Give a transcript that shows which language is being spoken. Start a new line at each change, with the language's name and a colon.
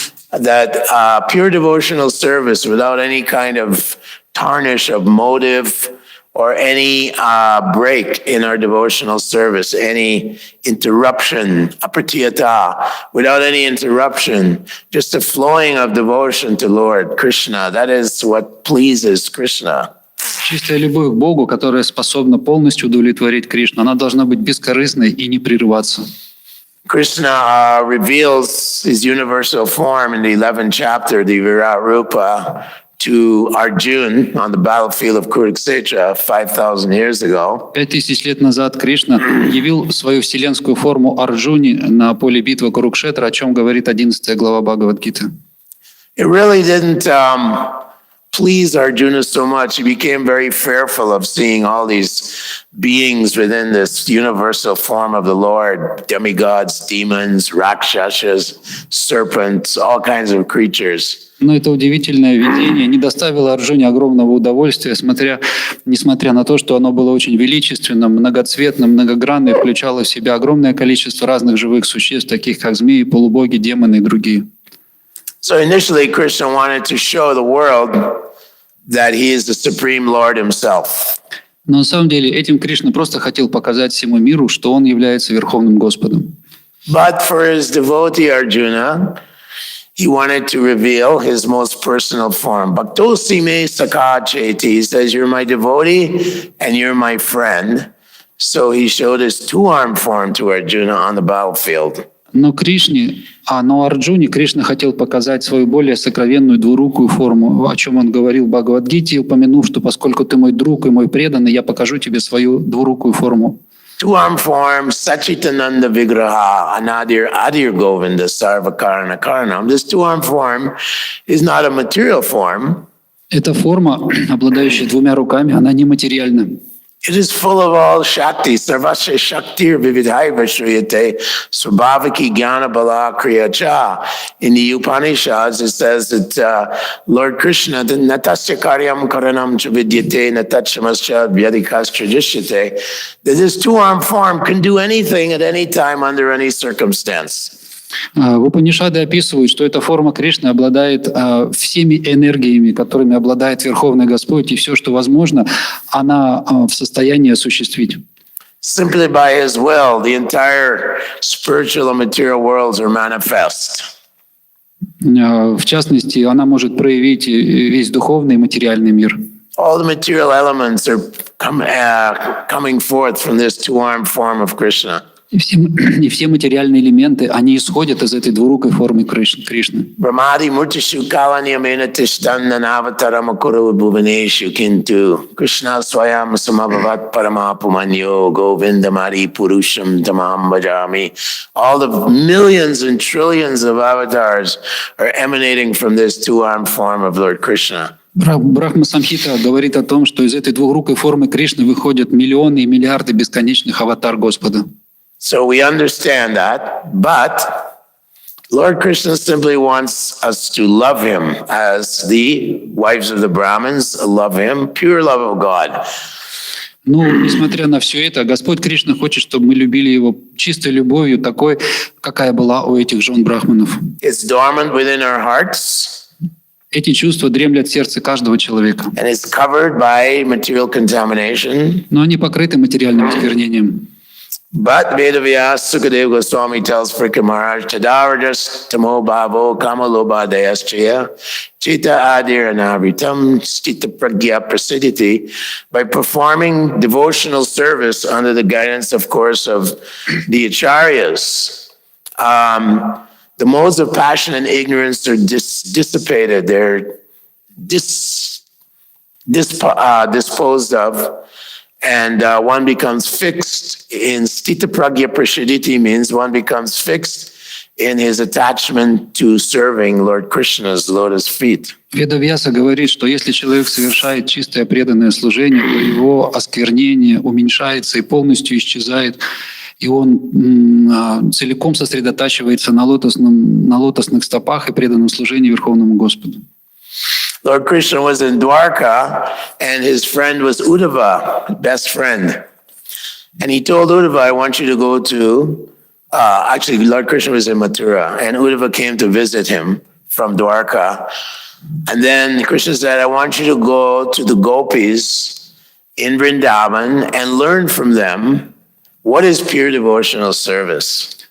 English: That pure devotional service without any kind of tarnish of motive or any break in our devotional service, any interruption, apratiyata, without any interruption, just a flowing of devotion to Lord Krishna. That is what pleases Krishna.
Russian: Чистая любовь к Богу, которая способна полностью удовлетворить Кришну, она должна быть бескорыстной и не прерываться.
English: Krishna reveals his universal form in the 11th chapter, the Virat Rupa, to Arjuna on the battlefield of Kurukshetra 5,000 years ago.
Russian: 5000 лет назад Кришна явил свою вселенскую форму Арджуне на поле битвы Курукшетра, о чем говорит 11 глава Бхагавад-гиты.
English: It really didn't please Arjuna so much. He became very fearful of seeing all these beings within this universal form of the Lord, demigods, demons, rakshasas, serpents, all kinds of creatures.
Russian: Но это удивительное видение не доставило Арджуне огромного удовольствия, несмотря на то, что оно было очень величественным, многоцветным, многогранным, включало в себя огромное количество разных живых существ, таких как змеи, полубоги, демоны и другие.
English: So initially, Krishna wanted to show the world that he is the Supreme Lord himself.
Russian: Но на самом деле этим Кришна просто хотел показать всему миру, что он является Верховным Господом.
English: But for his devotee Arjuna, he wanted to reveal his most personal form.
Sanskrit: Bhaktosi me sakha cheti.
English: He says, you're my devotee and you're my friend. So he showed his two-armed form to Arjuna on the battlefield.
Russian: но Арджуне Кришна хотел показать свою более сокровенную двурукую форму, о чем он говорил в Бхагавад-гите, упомянув, что поскольку ты мой друг и мой преданный, я покажу тебе свою двурукую форму.
English: Two-arm form,
Sanskrit: Sachitananda Vigraha, Anadir Adir Govinda Sarvakarana Karanam.
English: This two-arm form is not a material form.
Russian: Эта форма, обладающая двумя руками, она нематериальна.
English: It is full of all Shakti,
Sanskrit: Sarvasya Shaktir Vividhaiva Shriyate, Swabhavaki Jnana Bala Kriya Cha.
English: In the Upanishads, it says that Lord Krishna,
Sanskrit: Natasya Karyam Karanam Chavidyate, Natachyamascha Vyadikastra Jishyate,
English: that this two-arm form can do anything at any time under any circumstance.
Russian: В Упанишады описывают, что эта форма Кришны обладает всеми энергиями, которыми обладает Верховный Господь, и все, что возможно, она в состоянии осуществить.
English: Simply by His will, the entire spiritual and material worlds are manifest.
Russian: В частности, она может проявить весь духовный и материальный мир.
English: All the material elements are coming forth from this two-armed form of Krishna.
Russian: И все материальные элементы, они исходят из этой двурукой формы Кришны.
Sanskrit: Brahmadi murtishu kalaniyamena tishtannanavataram akuru bhuvaneshu kintu Krishna swayam samabhavat paramapumanyo govindamari purusham tamam bhajami.
English: All the millions and trillions of avatars are emanating from this two-armed form of Lord Krishna.
Russian: Брахма Самхита говорит о том, что из этой двурукой формы Кришны выходят миллионы и миллиарды бесконечных аватар Господа.
English: So we understand that, but Lord Krishna simply wants us to love Him as the wives of the Brahmins love Him, pure love of God.
Russian: Ну, несмотря на все это, Господь Кришна хочет, чтобы мы любили Его чистой любовью, такой, какая была у этих жен брахманов.
English: It's dormant within our hearts.
Russian: Эти чувства дремлят в сердце каждого человека.
English: And it's covered by material contamination.
Russian: Но они покрыты материальным осквернением.
English: But Vedavyas Sukadeva Goswami tells Frika Maharaj,
Sanskrit: Tadarajas Tamo Bhavo Kamaloba Dayaschaya Chita Adir Anavritam Stita Pragya Prasiditi.
English: By performing devotional service under the guidance, of course, of the Acharyas, the modes of passion and ignorance are dissipated. They're disposed of. And one becomes fixed in
Sanskrit: Stita Pragya Prashaditi,
English: means one becomes fixed in his attachment to serving Lord Krishna's lotus feet.
Russian: Ведавьяса говорит, что если человек совершает чистое преданное служение, то его осквернение уменьшается и полностью исчезает, и он целиком сосредотачивается на лотосных стопах и преданном служении Верховному Господу.
English: Lord Krishna was in Dwarka, and his friend was Uddhava, best friend. And he told Uddhava, I want you to go to, actually Lord Krishna was in Mathura, and Uddhava came to visit him from Dwarka. And then Krishna said, I want you to go to the gopis in Vrindavan and learn from them what is pure devotional service.